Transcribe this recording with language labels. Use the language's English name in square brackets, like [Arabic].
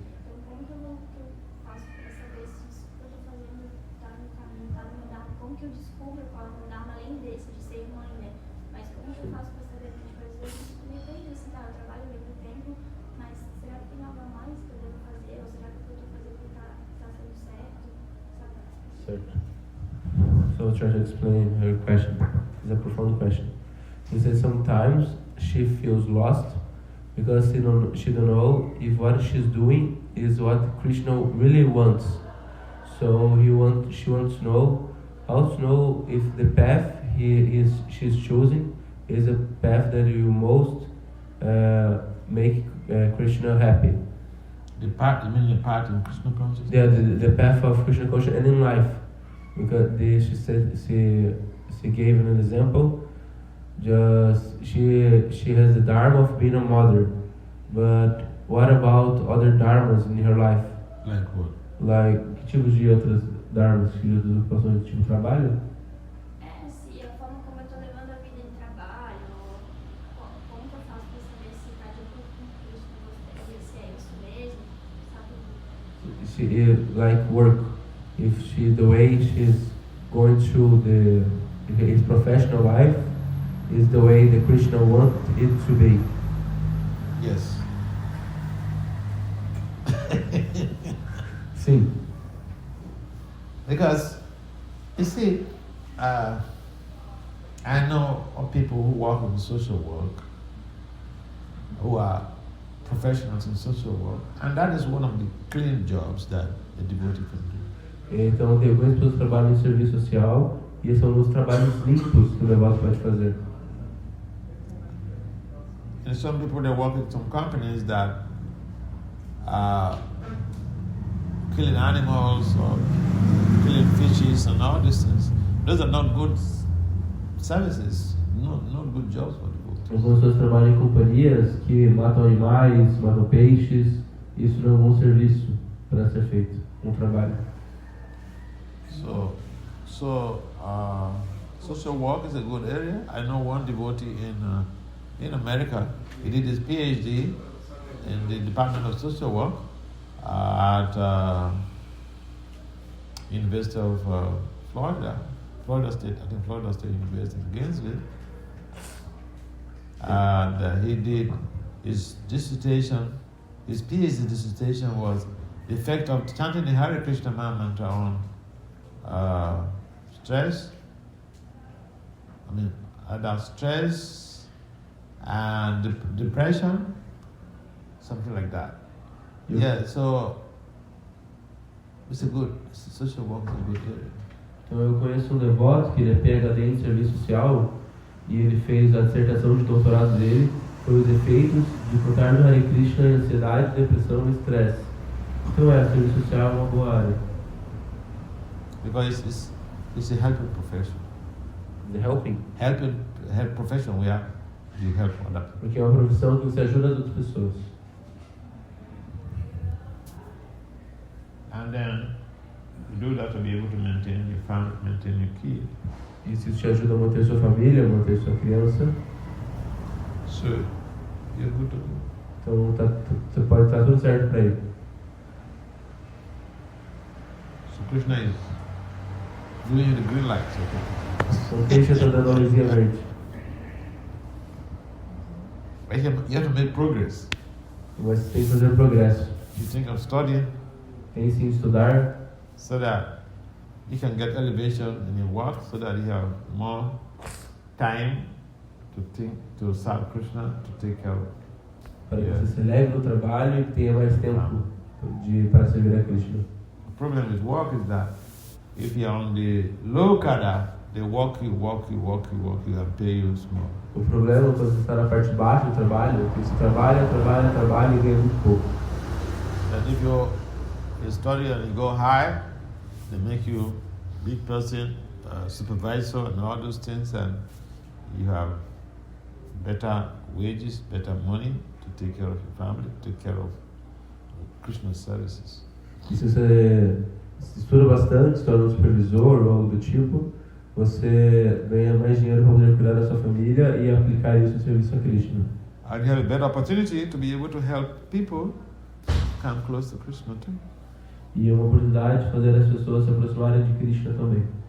[Portuguese] Então, como que eu faço para saber se isso que eu estou fazendo está no caminho, está no meu dharma? Como que eu descubro qual é o meu dharma, além desse, de ser mãe, né? Mas como que eu faço para saber? Porque às vezes eu me vejo assim, tá, eu trabalho muito tempo, mas será que tem algo a mais que eu devo fazer? Ou será que o que eu estou fazendo está sendo certo? Sabe? Certo. [English] So I'll try to explain her question. It's a profound question. He said sometimes she feels lost because she don't know if what she's doing is what Krishna really wants. So she wants to know how to know if the path she's choosing is a path that will most make Krishna happy. The part, you mean the part in Krishna consciousness? Yeah, the path of Krishna consciousness and in life. Because she said she gave an example. Just she has the dharma of being a mother, but what about other dharmas in her life? Like what? [Portuguese] Like que tipos de outras dharmas, que outras ocupações, tipo trabalho? Se a forma como eu estou levando a vida de trabalho, como que eu faço para saber se está de acordo com o que Krishna gostaria, se é isso mesmo, sabe? [English] She like work. If the way she's going through his professional life is the way the Krishna wants it to be. Yes. [Portuguese] Sim. [English] Because, you see, I know of people who work in social work, who are professionals in social work, and that is one of the clean jobs that a devotee can do. [Portuguese] Então, tem algumas pessoas que trabalham em serviço social e esses são os trabalhos limpos que o devoto pode fazer. [English] And some people, they work in some companies that are killing animals or killing fishes and all these things. Those are not good services, not good jobs for devotees. [Portuguese] Algumas pessoas trabalham em companhias que matam animais, matam peixes. Isso não é um bom serviço para ser feito, um trabalho. [English] So social work is a good area. I know one devotee in America. He did his PhD in the Department of Social Work at University of Florida State. I think Florida State University in Gainesville. And he did his dissertation. His PhD dissertation was the effect of chanting the Hare Krishna mantra on stress. I mean, either stress and depression, something like that. Yeah, so it's a good, social work is a good area. [Portuguese] Então eu conheço um devoto que ele é PhD em serviço social e ele fez a dissertação de doutorado dele foi os efeitos de cantar no Hare Krishna em ansiedade, depressão e estresse. Então serviço social é uma boa área. [English] Because it's a helping profession. The helping? Help profession where you help other people. [Portuguese] Porque é uma profissão que você ajuda as outras pessoas. [English] And then you do that to be able to maintain your family, maintain your kid. [Portuguese] E isso te ajuda a manter sua família, manter sua criança. [English] So you're good to go. [Portuguese] Então você pode estar tudo certo para ele. [English] So Krishna is giving you the green light. [Portuguese] Então Krishna está dando a luzinha verde. [English] But you have to make progress. [Portuguese] Mas você tem que fazer progresso. [English] You think of studying [Portuguese] Pense em estudar [English] so that you can get elevation in your work, so that you have more time to think, to serve Krishna, to take care of. [Portuguese] para que você se eleve no trabalho e tenha mais tempo para servir a Krishna. [English] The problem with work is that if you're on the low cadre, they work you and pay you small. [Portuguese] O problema é quando você está na parte baixa do trabalho, que você trabalha e ganha muito pouco. [English] That if you study and you go high, they make you big person, supervisor and all those things, and you have better wages, better money to take care of your family, take care of Krishna services. [Portuguese] E se você estuda bastante, se torna um supervisor ou algo do tipo, você ganha mais dinheiro para poder cuidar da sua família e aplicar isso no serviço a Krishna. [English] And you have a better opportunity to be able to help people come close to Krishna too. [Portuguese] E é uma oportunidade de fazer as pessoas se aproximarem de Krishna também.